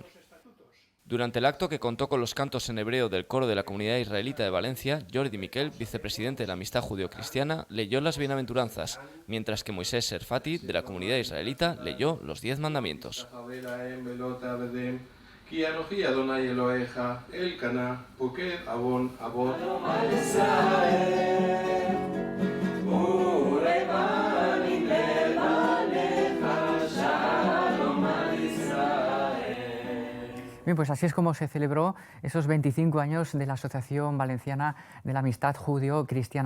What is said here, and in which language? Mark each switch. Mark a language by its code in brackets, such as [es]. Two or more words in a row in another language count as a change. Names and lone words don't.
[es] Durante el acto, que contó con los cantos en hebreo del coro de la Comunidad Israelita de Valencia, Jordi Miquel, vicepresidente de la Amistad Judeo-Cristiana, leyó las bienaventuranzas, mientras que Moisés Serfati, de la Comunidad Israelita, leyó los 10 mandamientos. [he] כי אנוכי אדוני אלוהיך, אלקנה, פוקד עוון אבות. [es] Bien, pues así es como se celebró esos 25 años de la Asociación Valenciana de la Amistad Judío-Cristiana.